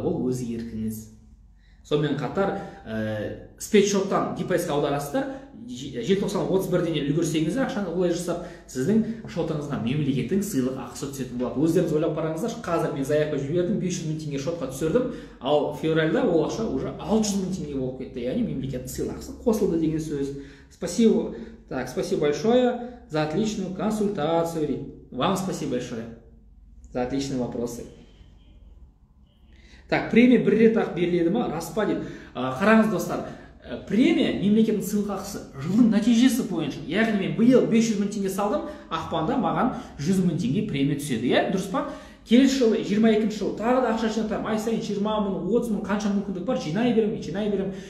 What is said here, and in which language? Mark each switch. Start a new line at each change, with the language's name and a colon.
Kazakh: Ол өзі еркіңіз. Сонымен қатар спецшоттан депозитке аударасыздар, желтоқсан 31-ден үлгерсеңіздер, ақшаны олай жасап, сіздің шотыңызға мемлекеттің сыйлық ақысы түсетін болады. Өздеріңіз ойлап қараңыздар, қазір мен заявка жібердім, 500 мың теңге шотқа түсірдім, ал февральда ол ақша уже 600 мың теңге болып кетті, яғни мемлекеттің сыйлық ақысы қосылды деген сөз.
Russian: Спасибо. Так, спасибо большое за отличную консультацию. Вам спасибо большое за отличные вопросы.
Kazakh: Так, премия бір рет ақ беріледі ма? Рас па дейді. Қараңыз, достар, премия мемлекеттің сыйлық ақысы жылдың нәтижесі бойынша. Яғни мен биыл 500 мың теңге салдым, ақпанда маған 100 мың теңге премия түседі. Дұрыс па? Келесі жылы 22 жыл тағы да ақша жинақтаймын. Ай сайын 20 мың, 30 мың, қанша мүмкіндік бар, жинай беремін.